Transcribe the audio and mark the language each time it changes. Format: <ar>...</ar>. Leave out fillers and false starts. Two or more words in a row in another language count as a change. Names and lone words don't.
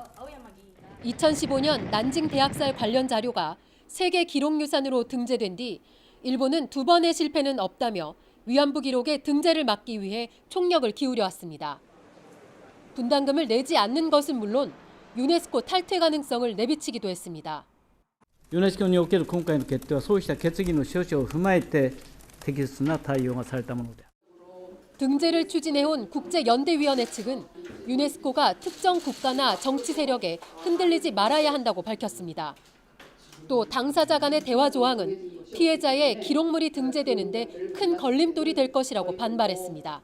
<ko>2015년 난징 대학살 관련 자료가 세계 기록유산으로 등재된 뒤 일본은 2번의 실패는 없다며 위안부 기록의 등재를 막기 위해 총력을 기울여 왔습니다. 분담금을 내지 않는 것은 물론 유네스코 탈퇴 가능성을 내비치기도 했습니다.</ko> <ja>ユネスコにおける今回の決定はそうした決議の趣旨を踏まえて適切な対応がされたもので。</ja> <ko>등재를 추진해온 국제연대위원회 측은 유네스코가 특정 국가나 정치 세력에 흔들리지 말아야 한다고 밝혔습니다. 또 당사자 간의 대화 조항은 피해자의 기록물이 등재되는데 큰 걸림돌이 될 것이라고 반발했습니다.</ko>